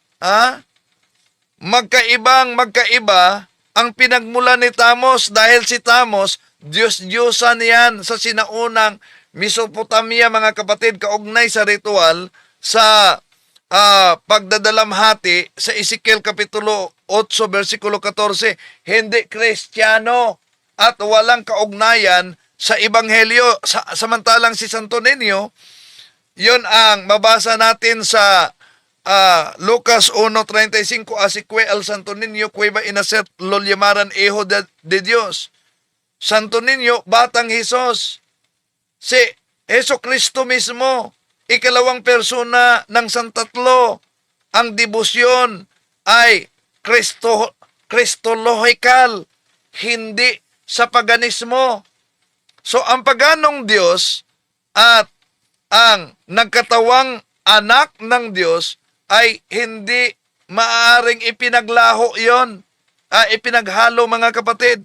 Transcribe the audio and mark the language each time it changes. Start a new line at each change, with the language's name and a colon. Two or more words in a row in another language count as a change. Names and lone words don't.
Filipino: Magkaiba ang pinagmula ni Tamos dahil si Tamos, Diyos-Diyosan yan sa sinaunang Mesopotamia, mga kapatid, kaugnay sa ritual sa pagdadalamhati sa Ezekiel Kapitulo 8, versikulo 14. Hindi Kristiyano at walang kaugnayan sa Ebanghelyo. Samantalang si Santo Niño, yun ang mabasa natin sa Lucas 1:35,
Spanish: así que el Santo Niño que iba a nacer lo llamaran Hijo de Dios.
Filipino: Santo Niño, Batang Hesus. Si Jesucristo mismo, ikalawang persona ng Santatlo. Ang debosyon ay Kristolohikal, hindi sa paganismo. So ang paganong Diyos at ang nagkatawang anak ng Diyos ay hindi maaaring ipinaglaho yon, ipinaghalo, mga kapatid.